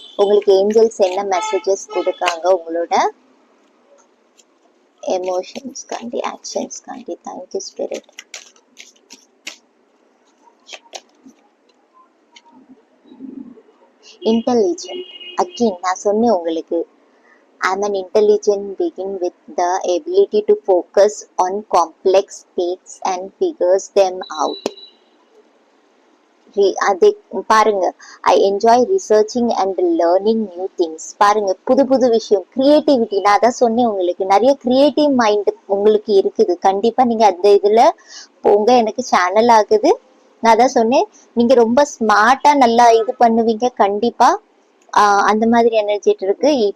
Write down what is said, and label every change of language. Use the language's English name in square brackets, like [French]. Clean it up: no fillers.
[Tamil] உங்களுக்கு ஏஞ்சல்ஸ் என்ன மெசேஜஸ் கொடுக்காங்க உங்களோட எமோஷன்ஸ் காண்டி, ஆக்ஷன்ஸ் காண்டி. [English] Thank you spirit. [Tamil] இன்டெலிஜென்ட் அகெயின் நான் சொன்னேன் உங்களுக்கு. [English] I'm an intelligent being with the ability to focus on complex states and figures them out. [Tamil] அதை பாருங்க. [English] I enjoy researching and learning new things. [Tamil] பாருங்க, புது புது விஷயம், கிரியேட்டிவிட்டி. நான் அதான் சொன்னேன் உங்களுக்கு, நிறைய கிரியேட்டிவ் மைண்ட் உங்களுக்கு இருக்குது. கண்டிப்பா நீங்க அந்த இதுல போங்க. எனக்கு சேனல் ஆகுது. நான் அதான் சொன்னேன், நீங்க ரொம்ப ஸ்மார்ட்டா நல்லா இது பண்ணுவீங்க கண்டிப்பா. அந்த மாதிரி எனர்ஜி இருக்கு.